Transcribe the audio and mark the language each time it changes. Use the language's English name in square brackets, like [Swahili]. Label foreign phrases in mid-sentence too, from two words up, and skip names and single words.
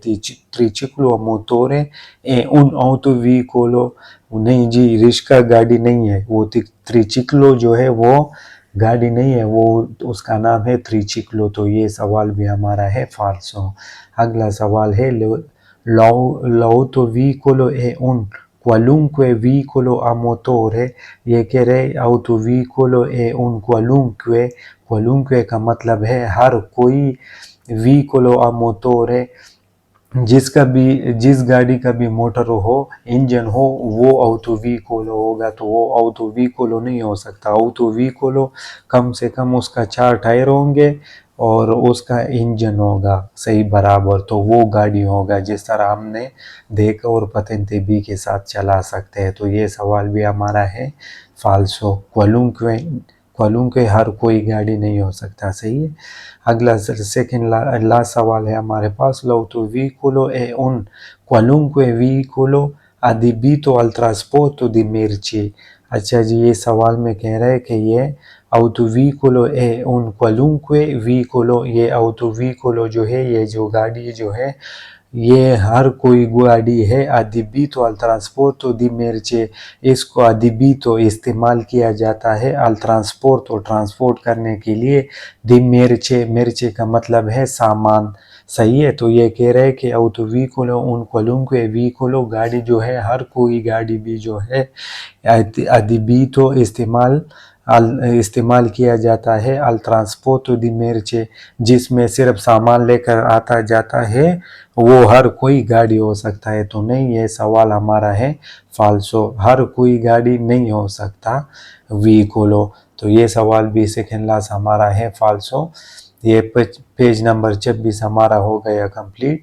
[Italian] triciclo motore un auto veicolo. [Hindi] नहीं जी, रिश्का गाड़ी नहीं है वो। त्रिचिक्लो जो है वो गाड़ी नहीं है, वो उसका नाम है त्रिचिक्लो। तो ये सवाल भी हमारा है फाल्सो। अगला सवाल है [Italian] l'auto veicolo è un qualunque veicolo a motore। [Hindi] ये कह रहे [Italian] autovicolo è un qualunque, qualunque [Hindi] का मतलब है हर कोई, [Italian] veicolo a motore [Hindi] जिसका भी, जिस गाड़ी का भी मोटर हो, इंजन हो, वो [English] auto vehicle [Hindi] होगा। तो वो [English] auto vehicle [Hindi] नहीं हो सकता। [English] auto vehicle [Hindi] कम से कम उसका 4 टायर होंगे और उसका इंजन होगा सही बराबर, तो वो गाड़ी होगा जिस तरह हमने देखा और [Italian] patente B [Hindi] के साथ चला सकते हैं। तो ये सवाल भी हमारा है फाल्सो। क्वालुंque हर कोई गाड़ी नहीं हो सकता। सही है। अगला [English] second last [Hindi] सवाल है हमारे पास, [Italian] l'autovicolo è un qualunque veicolo adibito al trasporto di merci। [Hindi] अच्छा जी, ये सवाल में कह रहा है कि ये [Italian] autovicolo è un qualunque veicolo, [Hindi] ये autovicolo जो है, ये जो गाड़ी जो है, ये हर कोई गाड़ी है। [Italian] adibito al trasporto di merci, [Hindi] इसको adibito इस्तेमाल किया जाता है [Italian] al trasporto [Hindi] ट्रांसपोर्ट करने के लिए, [Italian] di merci, merci [Hindi] का मतलब है सामान। सही है, तो ये कह रहे हैं कि [Italian] autovicolo un qualunque veicolo, [Hindi] गाड़ी जो है, हर कोई गाड़ी भी जो है adibito इस्तेमाल किया जाता है [Italian] al trasporto di merci, [Hindi] जिसमें सिर्फ सामान लेकर आता जाता है, वो हर कोई गाड़ी हो सकता है। तो नहीं, ये सवाल हमारा है फाल्सो, हर कोई गाड़ी नहीं हो सकता व्हीकलो। तो ये सवाल भी [English] second last [Hindi] हमारा है फाल्सो। ये [English] page number [Hindi] 26 हमारा हो गया कंप्लीट।